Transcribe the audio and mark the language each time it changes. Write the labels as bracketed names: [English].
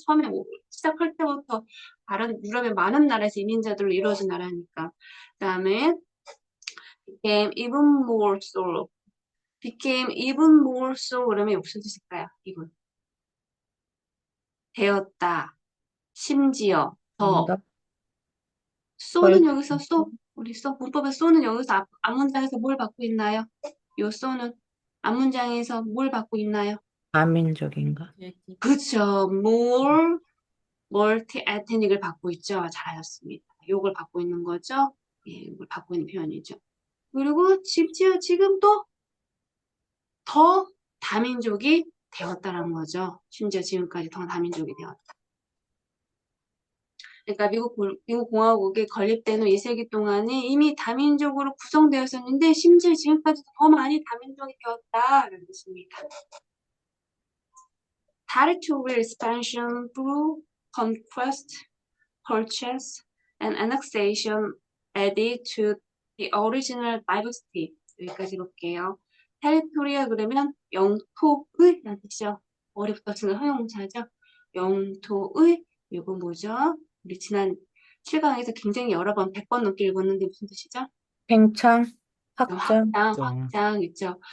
[Korean] 처음에 시작할 때부터 다른 유럽의 많은 나라에서 이민자들로 이루어진 나라니까. [English] 그다음에 became even more so. became even more so [Korean] 그러면 무슨 뜻일까요? 이분 되었다. 심지어 더 정답. 쏘는 여기서 우리 문법의 쏘는 여기서 앞문장에서 뭘 받고 있나요? 요 쏘는 앞문장에서 뭘 받고 있나요? 다민족인가? 그쵸. more 멀티 에트닉을 받고 있죠. 잘하셨습니다. 요걸 받고 있는 거죠. 예, 이걸 받고 있는 표현이죠. 그리고 심지어 지금 또 더 다민족이 되었다는 거죠. 심지어 지금까지 더 다민족이 되었다. 그러니까 미국 공화국이 건립된 후 2세기 동안에 이미 다민족으로 구성되었었는데 심지어 지금까지 더 많이 다민족이 되었다는 뜻입니다. [English] Territorial expansion through conquest, purchase, and annexation added to the original diversity. [Korean] 여기까지 볼게요. territorial 그러면 영토의 라는 뜻이죠. 어리부터 쓰는 허용사죠. 영토의 이건 뭐죠? 우리 지난 7강에서 굉장히 여러 번 100번 넘게 읽었는데 무슨 뜻이죠? 팽창, 확장, 확장 있죠.